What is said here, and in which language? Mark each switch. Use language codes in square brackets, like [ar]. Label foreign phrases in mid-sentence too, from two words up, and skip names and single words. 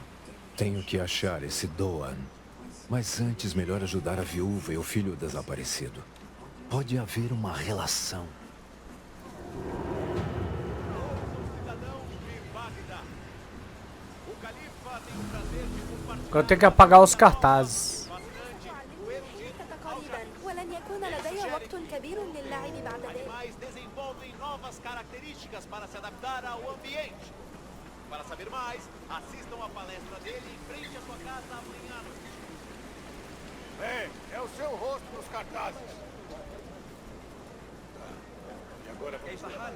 [pt] Tenho que achar esse Doan. Mas antes, melhor ajudar a viúva e o filho desaparecido. Pode haver uma relação. Cidadão de Bagdá. O califa tem o prazer de compartilhar Agora eu tenho que apagar os cartazes. [ar] قريبا ولن يكون لدي وقت كبير للعب بعد ذلك. [pt] animais desenvolvem novas características para se adaptar ao ambiente. Para saber mais, assistam a palestra dele em frente à sua casa amanhã à noite. É o seu rosto nos cartazes. E agora vamos...